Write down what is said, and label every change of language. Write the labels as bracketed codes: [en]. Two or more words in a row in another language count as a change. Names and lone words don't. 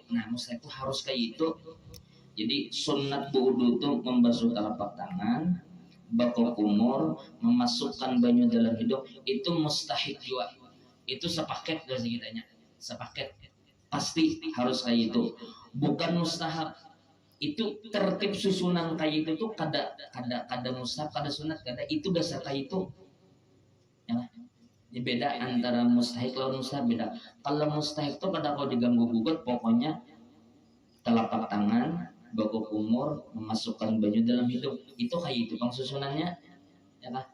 [bjn] Nah mustahik itu harus kayak itu. Jadi sunat wudu itu membasuh telapak tangan, berkumur, memasukkan banyu dalam hidung itu mustahik juga. Itu sepaket bahasa kitanya, sepaket pasti harus kayak itu. Bukan mustahab. Itu tertib susunan kayak itu tuh kada mustahab, kada sunat, kada itu dasar kayak itu. Ya. Ini beda antara mustahik lawan mustahab beda. Kalau mustahik itu kada kau diganggu gugat, pokoknya telapak tangan berkumur memasukkan banyu dalam hidung itu kayak itu bang susunannya ya kan.